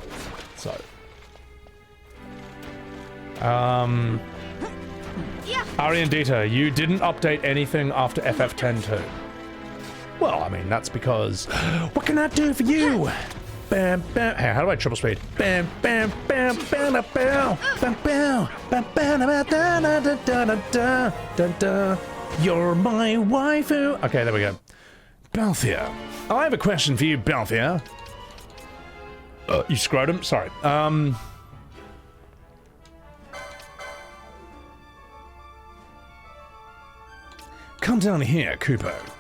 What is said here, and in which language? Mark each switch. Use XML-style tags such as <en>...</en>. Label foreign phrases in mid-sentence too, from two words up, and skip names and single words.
<en>So, Ariandita, you didn't update anything after FF10 too. Well, I mean, that's because... What can I do for you? Bam, bam. Hey, how do I triple speed? Bam, bam, bam, bam, bam, bam, bam, bam, bam, bam, da, da, da. You're my waifu. Okay, there we go. Balthier. I have a question for you, Balthier. You scrotum? Sorry. Come down here, Kupo.</en>